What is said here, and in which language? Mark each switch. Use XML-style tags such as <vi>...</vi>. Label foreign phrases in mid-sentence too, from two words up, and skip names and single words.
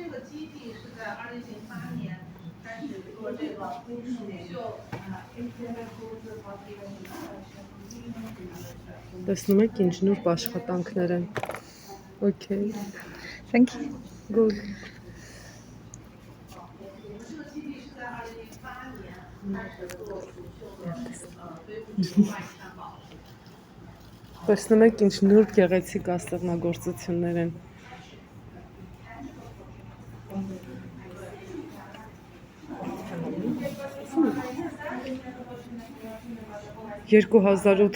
<hy>Տեսնում եք ինչ նուրբ աշխատանքներ են։ Okay.</hy> <en>Thank you. Good.</en> <hy>Տեսնում եք ինչ նուրբ գեղեցիկ աստղնագործություններ են։ 2008</hy>